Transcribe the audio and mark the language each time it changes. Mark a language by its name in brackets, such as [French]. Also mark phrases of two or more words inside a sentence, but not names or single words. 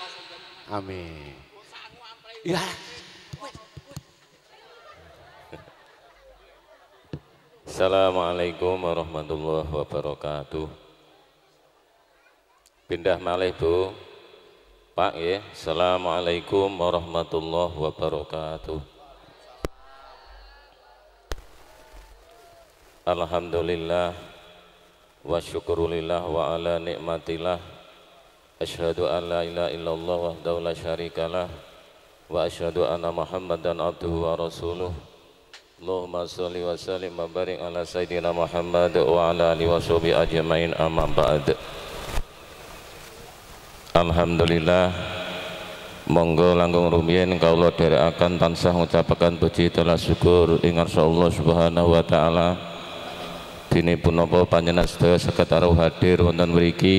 [Javanese] Amin. Ya. [Arabic] السلام عليكم ورحمة الله وبركاته. [Javanese] Pindah malih Bu. Pak ya. [Arabic] السلام عليكم ورحمة الله وبركاته. الحمد لله والشكر لله وعلى نعمة الله. أشهد أن لا إله إلا الله وحده لا شريك له وأشهد أن محمدا عبده ورسوله. اللهم صل وسلم وبارك على سيدنا محمد وعلى آله وصحبه أجمعين أما بعد. [Javanese] Alhamdulillah, monggo langkung rumiyin kawula dherekaken tansah ngucapaken puji telah syukur ing ngarsa [Arabic] الله سبحانه وتعالى. [Javanese] Dene punapa panjenengan sedaya saged rawuh hadir wonten mriki.